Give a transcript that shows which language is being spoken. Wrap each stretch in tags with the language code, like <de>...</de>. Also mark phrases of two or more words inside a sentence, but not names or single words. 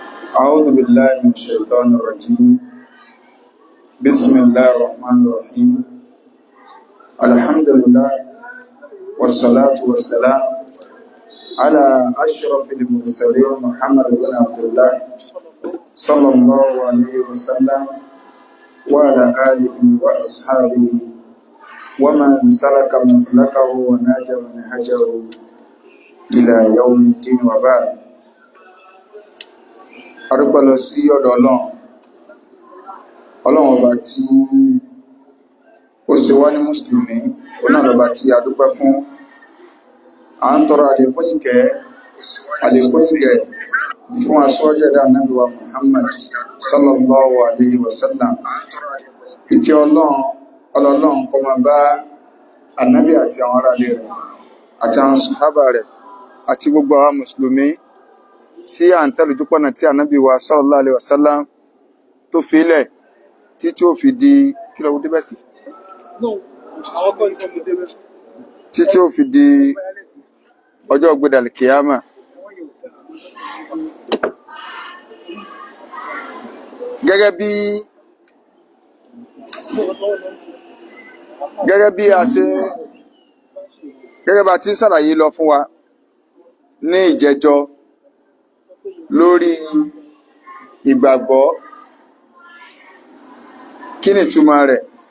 <ar>أعوذ بالله من الشيطان الرجيم بسم الله الرحمن الرحيم الحمد لله والصلاة والسلام على أشرف المرسلين محمد بن عبد الله صلى الله عليه وسلم وعلى آله وأصحابه ومن سلك مسلكه ونهج منهجه إلى يوم الدين وبعد.</ar> <yo>Adúpẹ́ lọ sí ọ̀dọ̀ Ọlọ́run ọba tí ó ṣe wá ní mùsùlùmí, òun náà lọ́ba tí a dúpẹ́ fún. À ń tọrọ àlékún ìkẹ́ fún aṣọ́jú ẹ̀dá Ànábì wa Muhammad</yo> <ar>صلى الله عليه وسلم.</ar> <yo>Ìkẹ́ Ọlọ́run kó máa bá Ànábì àti àwọn ará ilé rẹ̀ àti àwọn sàhábà rẹ̀ àti gbogbo àwọn mùsùlùmí tí à ń tẹ̀lé ojúpọ̀nà tí Ànábì wa</yo> <ar>صلى الله عليه وسلم</ar> <yo>tó fi ilẹ̀ tí ó fi di kí lọ́wọ́ débẹ̀ sí tí ó fi di ọjọ́ ògbédàlì kìyàmà. gẹ́gẹ́ bá ti ń ṣàlàyé lọ fún wa ní ìjẹjọ́ lórí ìgbàgbọ́, kí ni ìtumọ̀ rẹ̀.</yo>